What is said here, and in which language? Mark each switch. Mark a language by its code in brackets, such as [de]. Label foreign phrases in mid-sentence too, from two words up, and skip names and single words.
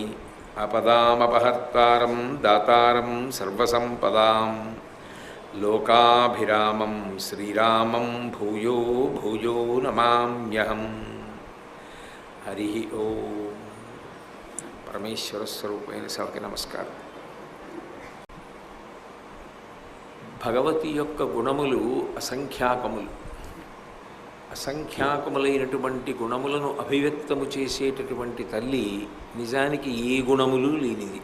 [sa] आपदामपहर्तारं दातारं सर्वसम्पदां लोकाभिरामं श्रीरामं भूयो भूयो नमाम्यहम्। [te] హరి ఓం। పరమేశ్వర స్వరూపైన సభకి నమస్కారం। భగవతి యొక్క గుణములు అసంఖ్యాకములు. అసంఖ్యాకములైనటువంటి గుణములను అభివ్యక్తము చేసేటటువంటి తల్లి నిజానికి ఏ గుణములు లేనిది.